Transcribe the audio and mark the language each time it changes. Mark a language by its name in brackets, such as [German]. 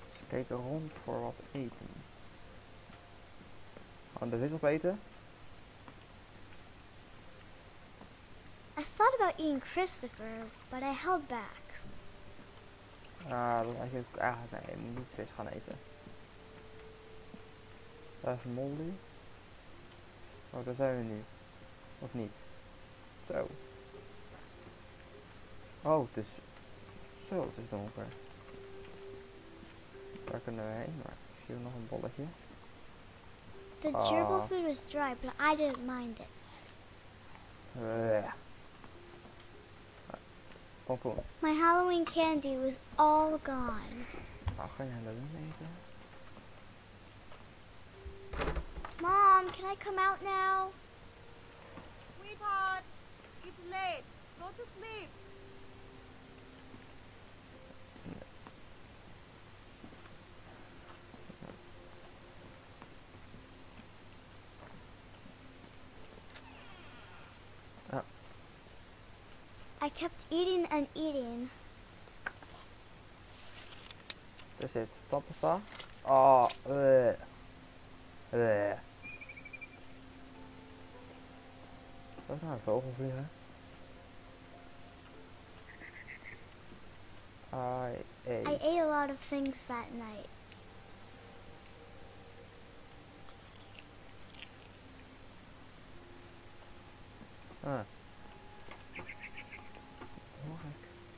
[Dutch] Kijk rond voor wat eten. Oh, de vis opeten? [English] I thought about eating Christopher, but I held back. [Dutch] Ah, dat had je ook eigenlijk, nee, je moet niet vis gaan eten. Daar is Molly. Oh, daar zijn we nu. Of niet? Zo. Oh, het is... Zo, het is donker. Daar kunnen we heen, maar ik zie nog een bolletje. [English] The gerbil food was dry, but I didn't mind it. [Dutch] Kom. [English] My Halloween candy was all gone. [Dutch] Nou, ga je Halloween eten? [English] Mom, can I come out now? Sweetheart, it's late. Go to sleep. [Dutch] Ja. [English] I kept eating and eating. [Dutch] Er zit tappelsta. Oh, Zou ik nou een vogel vliegen? [English] I ate a lot of things that night. [Dutch] Ah. Hoor ik?